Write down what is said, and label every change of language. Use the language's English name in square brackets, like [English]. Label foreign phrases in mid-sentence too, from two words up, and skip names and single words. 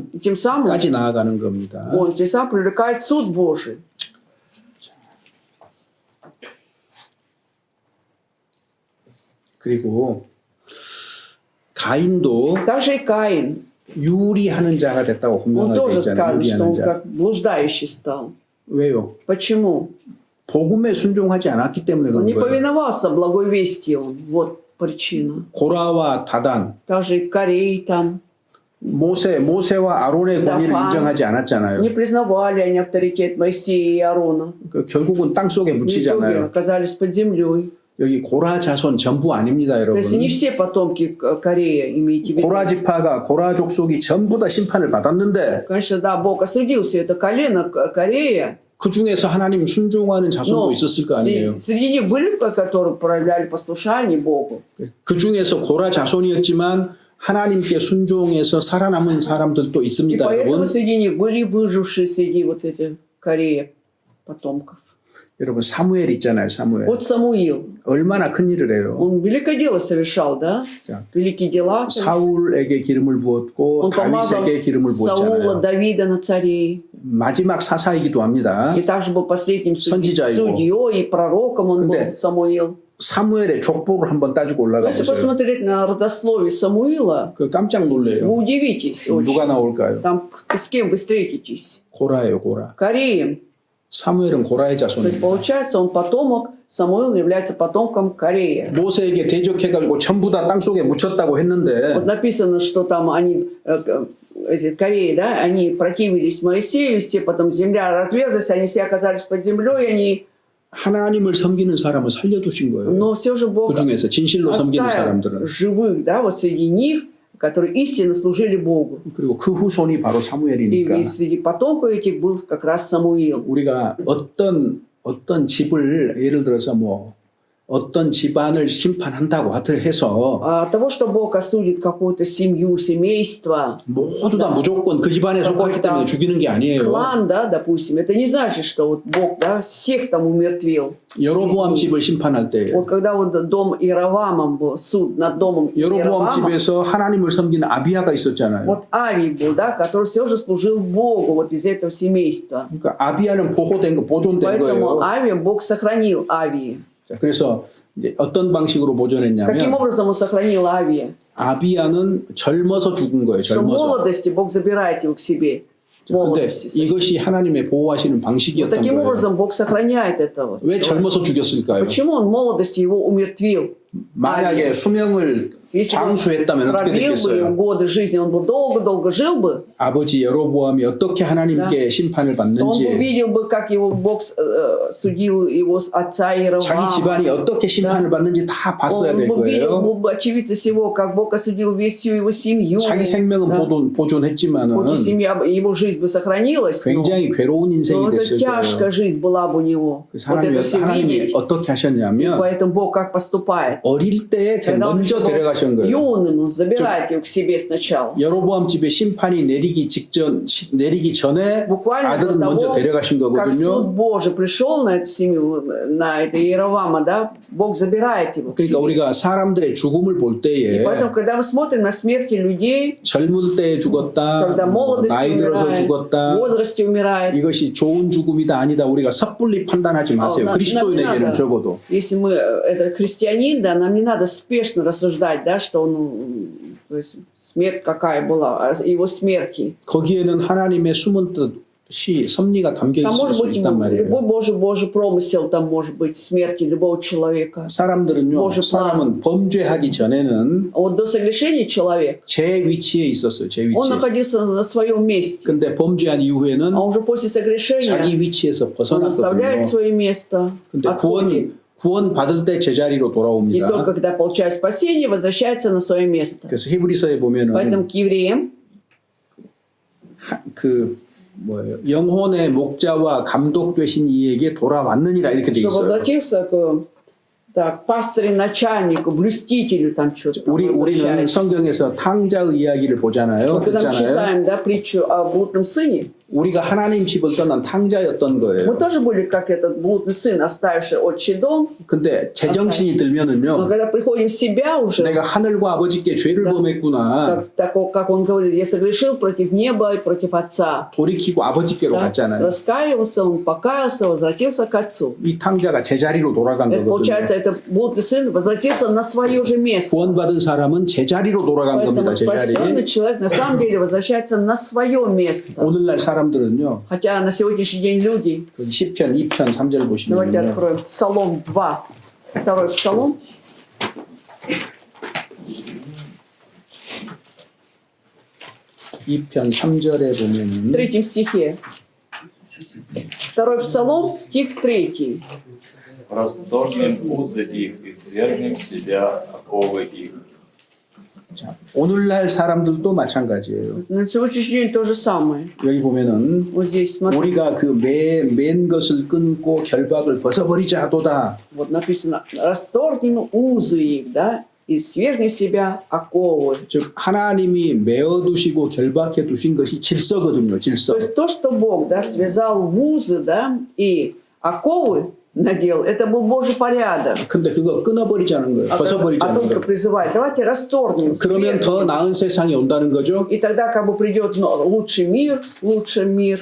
[Russian] И тем самым [Korean] 나아가는 겁니다. [Russian] он тем самым привлекает суд Божий. [Korean] 그리고 가인도 [Russian] Также и Каин. [Korean] 유리하는 자가 됐다고 [Russian] Он [Korean] 분명하게 [Russian] тоже [Korean] 있잖아요. [Russian] сказано, что [Korean] 유리하는 [Russian] он [Korean] 자. [Russian] как блуждающий стал. [Korean] 왜요? [Russian] Почему? [Korean] 복음에 순종하지 않았기 때문에 [Russian] Он [Korean] 그런 [Russian] не [Korean] 거예요. [Russian] повиновался благой вести. Вот причина. [Korean] 고라와 다단, [Russian] Также и Корей там. [Korean] 모세와 아론의 권위를 다단. 인정하지 않았잖아요. [Russian] Не признавали они авторитет Моисея и Аарона. [Korean] 결국은 땅 속에 [Russian] В итоге [Korean] 묻히잖아요. [Russian] оказались под землей. [Korean] 여기 고라 자손 전부 아닙니다, [Russian] То [Korean] 여러분. [Russian] есть не все потомки Корея, имеете в виду. [Korean] 고라 지파가 고라 족속이 전부 다 심판을 받았는데 [Russian] Конечно, да, Бог осудил все это колено Корея. [Korean] 그 중에서 하나님 순종하는 자손도 [Russian] Но [Korean] 있었을 거 아니에요. [Russian] среди них были, которые проявляли послушание Богу. [Korean] 그 중에서 고라 자손이었지만 하나님께 순종해서 살아남은 사람들도 [Russian] И [Korean] 있습니다, [Russian] поэтому [Korean] 여러분. [Russian] среди них были выжившие среди вот этих Корея потомков. [Korean] 여러분 사무엘 있잖아요. 사무엘. [Russian] Вот Самуил, [Korean] 얼마나 큰 일을 해요. [Russian] он великое дело совершал, да? [Korean] 자, [Russian] Великие дела совершал. [Korean] 사울에게 기름을 부었고 [Russian] Он помазал [Korean] 다윗에게 기름을 [Russian] Саула, [Korean] 부었잖아요. [Russian] Давида на царей. [Korean] 마지막 사사이기도 합니다. [Russian] И также был последним [Korean] 선지자이고. [Russian] судьей и пророком он [Korean] 근데 [Russian] был, Самуил. [Korean] 사무엘의 족보를 한번 따지고 [Russian] Но [Korean] 올라가 [Russian] если [Korean] 보세요. [Russian] посмотреть на родословие Самуила, [Korean] 그 깜짝 [Russian] вы [Korean] 놀래요. [Russian] удивитесь [Korean] 누가 [Russian] очень. [Korean] 나올까요? [Russian] Там с кем вы встретитесь? [Korean] 고라예요, 고라. [Russian] Кореем. [Korean] 사무엘은 고라의 [Russian] То есть [Korean] 자손입니다. [Russian] получается, он потомок, Самуил является потомком Корея. [Korean] 모세에게 대적해가지고 전부 다 땅속에 묻혔다고 했는데 [Russian] Вот написано, что там они, эти Кореи, да, они противились Моисею, все потом земля разверзлась, они все оказались под землей, они, [Korean] 하나님을 섬기는 사람을 살려두신 거예요. [Russian] но все же Бог [Korean] 그 중에서 진실로 섬기는 [Russian] оставил [Korean] 사람들은. [Russian] живых, да, вот среди них, которые истинно служили Богу. [Korean] 그리고 그 후손이 바로 [Russian] И [Korean] 사무엘이니까 [Russian] среди потомков этих был как раз Самуил. [Korean] 우리가 어떤 집을 예를 들어서 뭐 어떤 집안을 심판한다고 해서 [Russian] От того, что Бог осудит какую-то семью, семейство, [Korean] 모두 다 무조건 그 집안에 속하기 때문에 죽이는 게 아니에요. [Russian] клан, да, допустим, это не значит, что вот Бог, да, всех там умертвил. [Korean] 여로보암 집을 심판할 때 [Russian] Вот когда вот дом Иеровамом был, суд над домом [Korean] 여로보암 [Russian] Иеровама, [Korean] 집에서 하나님을 섬기는 아비야가 있었잖아요. [Russian] вот Авий был, да, который все же служил Богу вот из этого семейства. [Korean] 그러니까 아비야는 보존된 [Russian] Поэтому [Korean] 거예요. [Russian] Авия, Бог сохранил Авии. [Korean] 자, 그래서 이제 어떤 방식으로 [Russian] Каким [Korean] 보존했냐면 [Russian] образом он сохранил Авия? [Korean] 아비야는 젊어서 죽은 거예요. [Russian] Что в [Korean] 젊어서. [Russian] молодости Бог забирает его к себе. [Korean] 근데 [Russian] Молодости. [Korean] 이것이 하나님의 보호하시는 [Russian] Вот [Korean] 방식이었던 [Russian] таким [Korean] 거예요. [Russian] образом Бог сохраняет этого. [Korean] 왜 젊어서 죽였을까요? [Russian] Почему он в молодости его умертвил? [Korean] 만약에 수명을 [Russian] Если бы он [Korean] 장수했다면 어떻게 [Russian] продлил бы [Korean] 됐겠어요? [Russian] ему годы жизни, он бы долго-долго жил бы, [Korean] 아버지 여로보암이 어떻게 하나님께 심판을 [Russian] то он бы [Korean] 받는지, [Russian] увидел бы, как его Бог судил его отца [Korean] 자기 [Russian] Иеровама. [Korean] 집안이 어떻게 심판을 받는지 다 봤어야 [Russian] Он [Korean] 될 [Russian] бы видел, [Korean] 거예요. [Russian] был бы очевидцем всего, как Бог осудил весь всю его семью. [Korean] 자기 생명은 [Russian] Да. [Korean] 보존했지만은 [Russian] Хоть и семья, его жизнь бы сохранилась, но [Korean] 굉장히 괴로운 인생이 [Russian] это [Korean] 됐을 [Russian] тяжкая [Korean] 거예요. [Russian] жизнь была бы у него. [Korean] 그래서 [Russian] Вот это все [Korean] 하나님이 [Russian] видеть. [Korean] 어떻게 하셨냐면 [Russian] Поэтому Бог как поступает? [Korean] 어릴 때에 [Russian] Когда он [Korean] 먼저 [Russian] еще был [Korean] 데려가신 거예요. [Russian] юным, он забирает его к себе сначала. [Korean] 여로보암 집에 심판이 내리기 전에 [Russian] Буквально [Korean] 아들은 [Russian] до [Korean] 먼저 [Russian] того, [Korean] 데려가신 [Russian] как суд [Korean] 거거든요. [Russian] Божий пришел на эту семью, на это Иеровама, да, Бог забирает его к [Korean] 그러니까 [Russian] себе. [Korean] 우리가 사람들의 죽음을 볼 [Russian] И [Korean] 때에 [Russian] поэтому, когда мы смотрим на смерти людей, [Korean] 젊을 때 죽었다, [Russian] когда молодости [Korean] 나이 들어서 [Russian] умирает, в [Korean] 죽었다, [Russian] возрасте умирает, [Korean] 이것이 좋은 죽음이다 아니다 우리가 섣불리 판단하지 마세요. [Russian] нам [Korean] 그리스도인에게는 [Russian] не надо. [Korean] 적어도. [Russian] Если мы, это христианин, да, нам не надо спешно рассуждать, да, что он, то есть смерть какая была, о его смерти. [Korean] 거기에는 하나님의 숨은 뜻이 섭리가 담겨 [Russian] Там [Korean] 있을 [Russian] может [Korean] 수 [Russian] быть [Korean] 있단 말이에요. [Russian] любой Божий промысел, там может быть смерти любого человека. [Korean] 사람들은요, [Russian] Божий план. [Korean] 사람은 범죄하기 전에는 [Russian] А вот до согрешения человек, [Korean] 제 위치에 있었어요. 제 [Russian] он [Korean] 위치에. [Russian] находился на своем месте. [Korean] 근데 범죄한 이후에는 [Russian] А уже после согрешения [Korean] 자기 위치에서 [Russian] он [Korean] 벗어났거든요. [Russian] оставляет свое место, [Korean] 근데 [Russian] отходит. [Korean] 구원 받을 때 제자리로 [Russian] И [Korean] 돌아옵니다. [Russian] только когда получает спасение, возвращается на свое место. [Korean] 그래서 히브리서에 보면은 [Russian] Поэтому к евреям, [Korean] 영혼의 목자와 감독 되신 이에게 돌아왔느니라 이렇게 돼 [Russian] что [Korean] 있어요. [Russian] возвратился к пастырю, начальнику, блюстителю, там что-то там [Korean] 우리는 [Russian] возвращается. [Korean] 성경에서 탕자의 이야기를 보잖아요. [Russian] Вот когда мы [Korean] 듣잖아요. [Russian] читаем, да, притчу о блудном сыне, [Korean] 우리가 하나님 집을 떠난 탕자였던 거예요. [Russian] мы тоже были как этот блудный сын, оставивший отчий дом. [Korean] 근데 제정신이 [Russian] Но [Korean] 들면은요, [Russian] когда приходим в себя уже, [Korean] 내가 하늘과 아버지께 죄를 [Russian] Да. [Korean] 범했구나. [Russian] как он говорит, я согрешил против неба и против отца. [Korean] 돌이키고 아버지께로 [Russian] Да? [Korean] 갔잖아요. [Russian] Раскаивался, он покаялся, возвратился к отцу. [Korean] 이 탕자가 제자리로 돌아간 [Russian] Это, получается, [Korean] 거거든요. [Russian] это блудный сын возвратился на свое же место. [Korean] 구원받은 사람은 제자리로 돌아간 [Russian] Поэтому [Korean] 겁니다. [Russian] спасенный [Korean] 제자리. [Russian] человек на самом деле возвращается на свое место. [Korean] 오늘날 사람들은요, [Russian] Хотя на сегодняшний день люди, [Korean] 그 시편 2편 3절 [Russian] давайте [Korean] 보시면요, [Russian] откроем Псалом 2, второй Псалом. [Korean] 2편 3절에 [Russian] В [Korean] 보면은 [Russian] 3 стихе. Второй Псалом, стих 3. Расторгнем узы их и свергнем с себя оковы их. [Korean] 자, 오늘날 사람들도 마찬가지예요. [Russian] На сегодняшний день то же самое. [Korean] 여기 보면은 [Russian] Вот здесь, смотрите, [Korean] 우리가 그 맨 것을 끊고 결박을 벗어버리자 하도다. вот написано, расторгнем узы их, да, и свергнем в себя оковы. 즉 하나님이 메어두시고 결박해 두신 것이 질서거든요. 질서. [Russian] То есть то, что Бог, да, связал в узы, да, и оковы надел. Это был Божий порядок. [Korean] 근데 그거 끊어버리자는 거예요. [Russian] А [Korean] 벗어버리자는 [Russian] только [Korean] 거예요. [Russian] призывает, давайте расторгнем. [Korean] 그러면 더 [Russian] свергнем. [Korean] 나은 세상이 온다는 거죠. [Russian] И тогда как бы придет лучший мир, лучший мир.